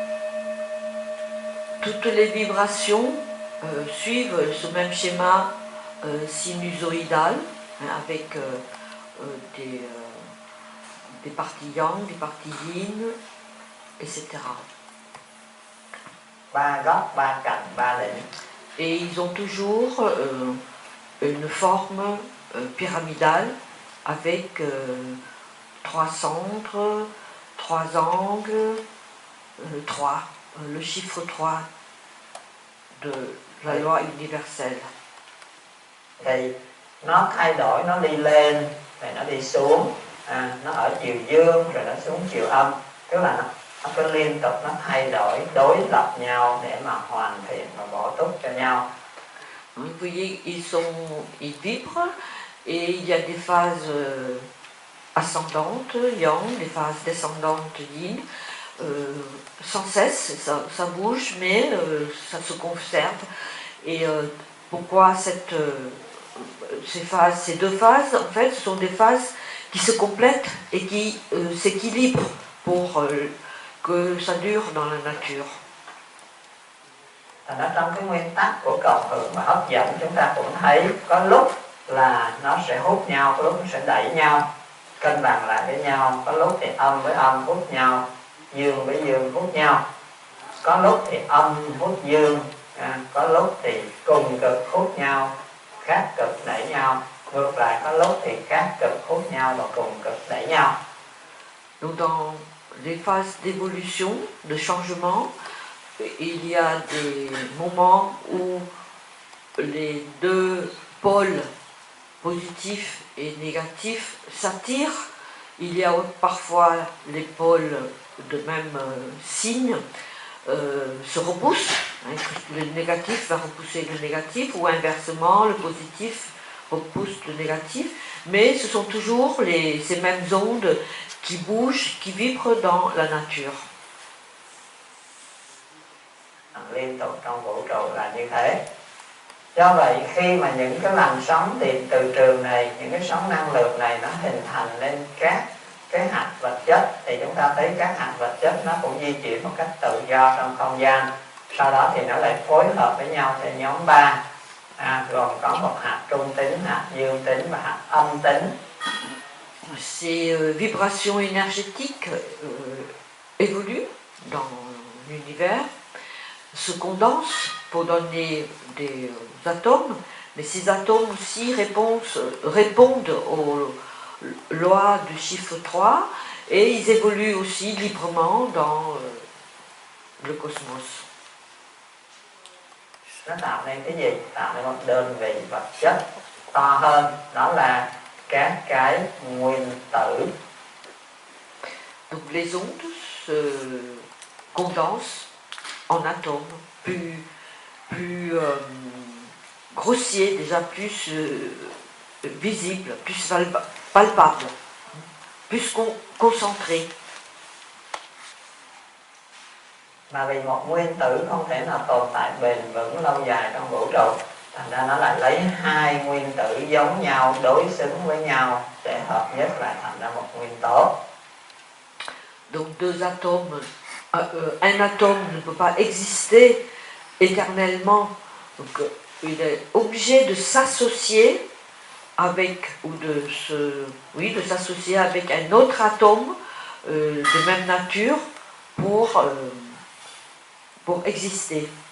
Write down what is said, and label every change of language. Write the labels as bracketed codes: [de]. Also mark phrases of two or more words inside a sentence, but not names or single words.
[fr] Toutes les vibrations suivent ce même schéma sinusoïdale, hein, avec des parties yang, des parties yin, etc. [vi] Ba góc, ba cạnh, ba đỉnh. [fr] Et ils ont toujours une forme pyramidale avec 3 centres, 3 angles, 3, le chiffre 3 de la loi universelle. [vi] Thì nó thay đổi, nó đi lên, rồi nó đi xuống, nó ở chiều dương, rồi nó xuống chiều âm. Tức là nó cứ liên tục nó thay đổi, đối lập nhau để mà hoàn thiện và bổ túc cho nhau. [fr] Vous voyez, ils vibrent et il y a des phases ascendantes, yang, des phases descendantes, yin. Sans cesse, ça bouge, mais ça se conserve. Et pourquoi ces deux phases, en fait, ce sont des phases qui se complètent et qui s'équilibrent pour que ça dure dans la nature. [vi] Nó trong cái nguyên tắc của cộng hưởng và hấp dẫn, chúng ta cũng thấy có lúc là nó sẽ hút nhau, có lúc nó sẽ đẩy nhau, cân bằng lại với nhau. Có lúc thì âm với âm hút nhau, dương với dương hút nhau. Có lúc thì âm hút dương, có lúc thì cùng cực hút nhau, khác cực đẩy nhau. Ngược lại, có lúc thì khác cực hút nhau và cùng cực đẩy nhau. [fr] Donc dans les phases d'évolution, de changement, il y a des moments où les deux pôles positifs et négatifs s'attirent. Il y a parfois les pôles de même signe se repoussent. Hein, le négatif va repousser le négatif, ou inversement, le positif repousse le négatif. Mais ce sont toujours ces mêmes ondes qui bougent, qui vibrent dans la nature. [vi] Liên tục trong vũ trụ là như thế. Do vậy khi mà những cái làn sóng điện từ trường này, những cái sóng năng lượng này nó hình thành nên các cái hạt vật chất, thì chúng ta thấy các hạt vật chất nó cũng di chuyển một cách tự do trong không gian. Sau đó thì nó lại phối hợp với nhau theo nhóm 3, gồm có một hạt trung tính, hạt dương tính và hạt âm tính. [fr] Ces vibrations énergétiques évoluent dans l'univers, se condensent pour donner des atomes, mais ces atomes aussi répondent aux lois du chiffre 3 et ils évoluent aussi librement dans le cosmos. [vi] Nó tạo nên cái gì? Tạo nên một đơn vị vật chất to hơn, đó là các cái nguyên tử. [fr] Donc les ondes se condensent en atomes plus grossiers, déjà plus visibles, plus palpables, plus concentrés. [vi] Mà vì một nguyên tử không thể nào tồn tại bền vững lâu dài trong vũ trụ, thành ra nó lại lấy hai nguyên tử giống nhau, đối xứng với nhau để hợp nhất lại thành ra một nguyên tố. [fr] Donc deux atomes, un atome ne peut pas exister éternellement, donc il est obligé de s'associer avec, ou de s'associer avec un autre atome de même nature pour exister.